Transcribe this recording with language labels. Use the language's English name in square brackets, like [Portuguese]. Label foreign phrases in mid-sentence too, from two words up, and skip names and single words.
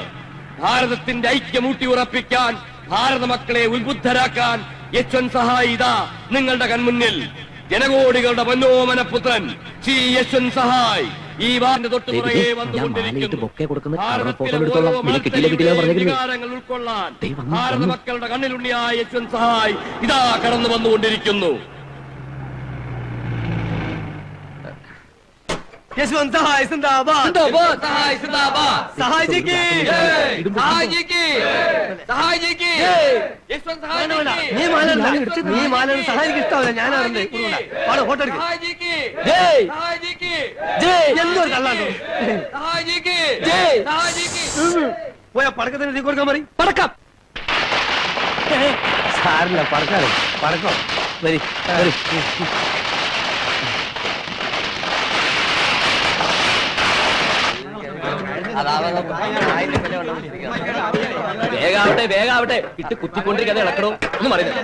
[Malayalam] ഭാരതത്തിന്റെ ഐക്യം ഊട്ടിയുറപ്പിക്കാൻ, ഭാരത മക്കളെ ഉത്ബുദ്ധരാക്കാൻ യശ്വന്ത് സഹായ് ഇതാ നിങ്ങളുടെ കൺമുന്നിൽ. ജനകോടികളുടെ മനോമനപുത്രൻ ശ്രീ യശ്വന്ത് സഹായ് ഈ വാറിന്റെ തൊട്ടുപുറകെ വന്നുകൊണ്ടിരിക്കുന്നു. വികാരങ്ങൾ ഉൾക്കൊള്ളാൻ ഭാരത മക്കളുടെ കണ്ണിലുണ്ണിയായ യശ്വന്ത് സഹായ് ഇതാ കടന്നു വന്നുകൊണ്ടിരിക്കുന്നു. [Hindi] यशवंत सहाय जिंदाबाद, जिंदाबाद सहाय जिंदाबाद, सहाय जी की सहाय जी की सहाय जी की यशवंत सहाय [Malayalam] നീ മാലൻ സഹായിക്ക് ഇഷ്ടമല്ല. ഞാനാണ് ഫോട്ടോ എടുക്കും. [Hindi] सहाय जी की जय, सहाय जी की जय, [Malayalam] എന്തൊരു തള്ളാണ്ടോ. [Hindi] सहाय जी की जय, सहाय जी की. [Malayalam] പോയാ പടക്കത്തിന് തീ കൊടുക്കാൻ മതി. പടക്കം സാറില്ല, പടക്കാറ് പടക്കം വരി വരി. വേഗാവട്ടെ വേഗാവട്ടെ, ഇട്ട് കുത്തിക്കൊണ്ടിരിക്കാതെ ഇളക്കണോ എന്ന് പറയുന്നത്.